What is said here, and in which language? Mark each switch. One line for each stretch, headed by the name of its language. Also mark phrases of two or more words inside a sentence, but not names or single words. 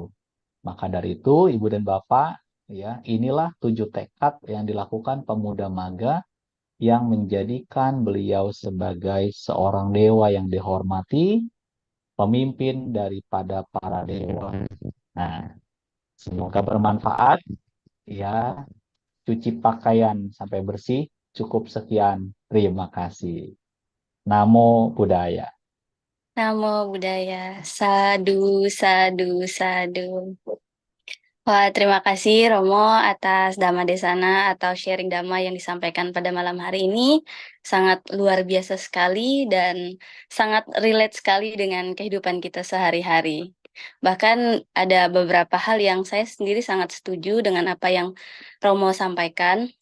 Indonesian: Maka dari itu, Ibu dan Bapak, ya, inilah 7 tekad yang dilakukan pemuda maga yang menjadikan beliau sebagai seorang dewa yang dihormati, pemimpin daripada para dewa. Nah, semoga bermanfaat. Ya, cuci pakaian sampai bersih. Cukup sekian. Terima kasih.
Pali: Namo Buddhaya. Namo Buddhaya. Sadu, sadu, sadu.
Indonesian: Wah, terima kasih Romo atas
Pali: Dhamma Desana
Indonesian: atau sharing Dhamma yang disampaikan pada malam hari ini. Sangat luar biasa sekali dan sangat relate sekali dengan kehidupan kita sehari-hari. Bahkan ada beberapa hal yang saya sendiri sangat setuju dengan apa yang Romo sampaikan.